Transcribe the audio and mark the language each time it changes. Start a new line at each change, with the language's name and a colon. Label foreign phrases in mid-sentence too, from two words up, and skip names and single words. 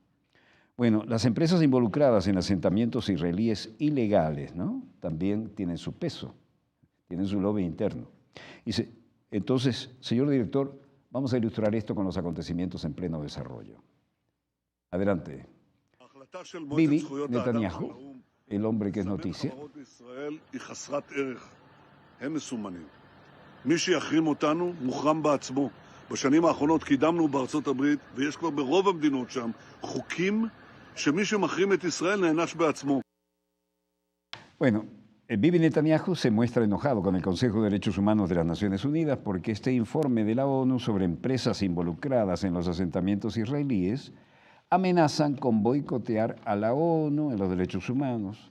Spanish: Bueno, las empresas involucradas en asentamientos israelíes ilegales, ¿no? También tienen su peso, tienen su lobby interno. Entonces, señor director, vamos a ilustrar esto con los acontecimientos en pleno desarrollo. Adelante. Bibi Netanyahu, el hombre que es noticia.
Hebrew: בשנים האחרונות קידמנו בארצות הברית, ויש כבר ברוב המדינות שם חוקים שמי שמחרים את ישראל נענש בעצמו.
Spanish: Bueno, Bibi Netanyahu se muestra enojado con el Consejo de Derechos Humanos de las Naciones Unidas porque este informe de la ONU sobre empresas involucradas en los asentamientos israelíes amenazan con boicotear a la ONU en los derechos humanos.